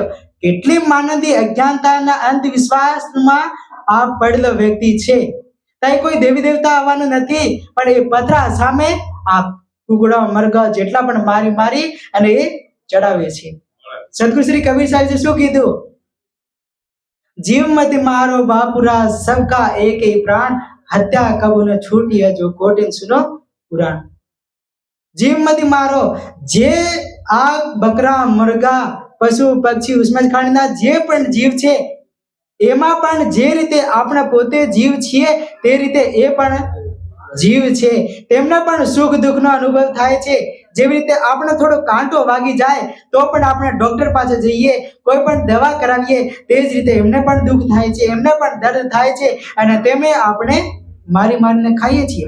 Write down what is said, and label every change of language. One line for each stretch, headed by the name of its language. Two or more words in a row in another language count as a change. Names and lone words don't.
Gujarati: કેટલી માનવી અજ્ઞાનતાના અંધવિશ્વાસમાં આ પડેલો વ્યક્તિ છે. ત્યાં કોઈ દેવી દેવતા આવવાનું નથી, પણ એ પથરા સામે આ કુકડા, મરઘા જેટલા પણ મારી અને એ ચડાવે છે. સદગુરુ શ્રી કબીર સાહેબ શું કીધું?
Hindi: जीव मત मारो बापुरा, सबका एक ही प्राण, हत्या कबू न छूटी है जो कोटिन सुनो पुराण. जीव मत मारो.
Gujarati: જે આ બકરા, મરઘા, પશુ પક્ષી, ઉષ્મખાણીના જે પણ જીવ છે એમાં પણ જે રીતે આપણે પોતે જીવ છીએ તે રીતે એ પણ જીવ છે. તેમને પણ સુખ દુઃખનો અનુભવ થાય છે. જેવી રીતે આપણે થોડો કાંટો વાગી જાય તો પણ આપણે ડોક્ટર પાસે જઈએ, કોઈ પણ દવા કરાવીએ, તે જ રીતે એમને પણ દુઃખ થાય છે, એમને પણ દર્દ થાય છે, અને તેમે આપણે મારીને ખાઈએ છીએ.